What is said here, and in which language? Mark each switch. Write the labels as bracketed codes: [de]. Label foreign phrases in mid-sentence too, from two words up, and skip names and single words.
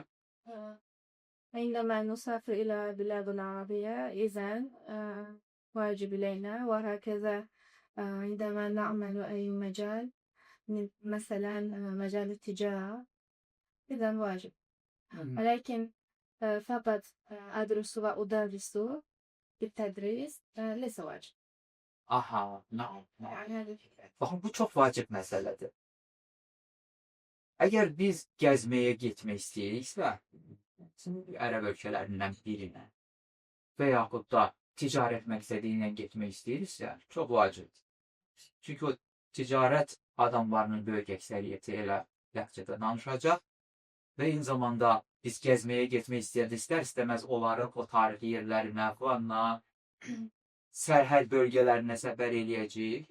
[ar] عندما نسافر إلى بلاد عربية إذن واجب علينا، وهكذا عندما نعمل أي مجال مثلا مجال التجارة إذن واجب. ولكن فقط أدرس وأدرس بالتدريس ليس واجب. Aha, naam. [az] Yani Baxın, bu çox vacib məsələdir. Əgər biz gəzməyə getmək istəyiriksə, ərəb ölkələrindən birinə və yaxud da ticarət məqsədi ilə getmək istəyiriksə, çox vacibdir. Çünki o ticarət adamlarının böyük əksəriyyəti elə ləhcədə danışacaq və eyni zamanda biz gəzməyə getmək istəyəndə istər-istəməz onların o tarixi yerlərinə, falanına, sərhəd bölgələrinə səfər eləyəcəyik.